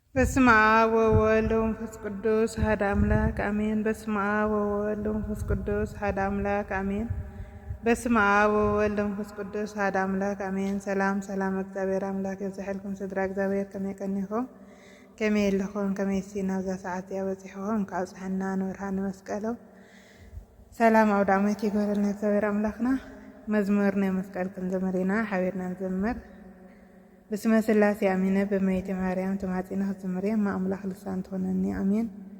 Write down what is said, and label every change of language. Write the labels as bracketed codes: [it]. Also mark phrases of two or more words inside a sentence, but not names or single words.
[gez] በስመ አብ ወወልድ ወመንፈስ ቅዱስ አሐዱ አምላክ አሜን። በስመ አብ ወወልድ ወመንፈስ ቅዱስ አሐዱ አምላክ አሜን። በስመ አብ ወወልድ ወመንፈስ ቅዱስ አሐዱ አምላክ አሜን። [ti] ሰላም ሰላም እግዚአብሔር አምላክ ይብዛሕልኩም ስድራ እግዚአብሔር ከመይ ቀኒኹም ከመይ ኣለኹም ከመይ ናብዛ ሰዓት ያበፂሕኹም ካብ ፅሕና ንብርሃን መስቀሎ ሰላም ኣውደ ዓመት ይግበረልና እግዚአብሔር አምላክና። መዝሙር ናይ መስቀል ክንዘምር ኢና ሓቢርና ንዘምር። [am] በስመ ስላሴ አሚነ በእመቤቴ ማርያም ተማጺነ [ti] ክዝምር ማ አምላክ ልሳን ትሆነኒ አሜን።